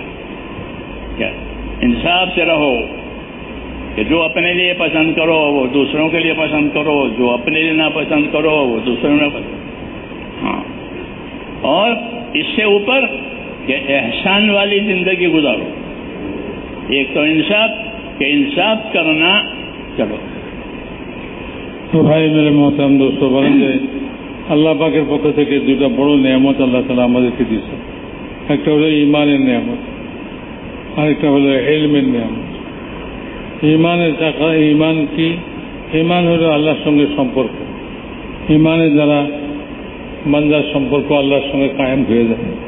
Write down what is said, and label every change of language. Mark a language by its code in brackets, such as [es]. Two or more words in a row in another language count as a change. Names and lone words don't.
[ur] کیا انصاف سے رہو کہ جو اپنے لیے پسند کرو وہ دوسروں کے لیے پسند کرو، جو اپنے لیے ناپسند کرو وہ دوسروں نے پسند. ہاں، اور اس سے اوپر کہ احسان والی زندگی گزارو. ایک تو انصاف کہ انصاف کرنا. چلو تو بھائی میرے محترم دوستو [bn] বলেন যে আল্লাহ পাকের পক্ষ থেকে দুটো বড় নিয়ামত আল্লাহ তাআলা আমাদেরকে দিয়েছে. একটা হলো ঈমানের নিয়ামত, আরেকটা হলো ইলমের নিয়ামত. ঈমানের টাকা, ঈমান কি? ঈমান হলো আল্লাহর সঙ্গে সম্পর্ক. ঈমানের দ্বারা বান্দার সম্পর্ক আল্লাহর সঙ্গে কায়েম হয়ে যায়.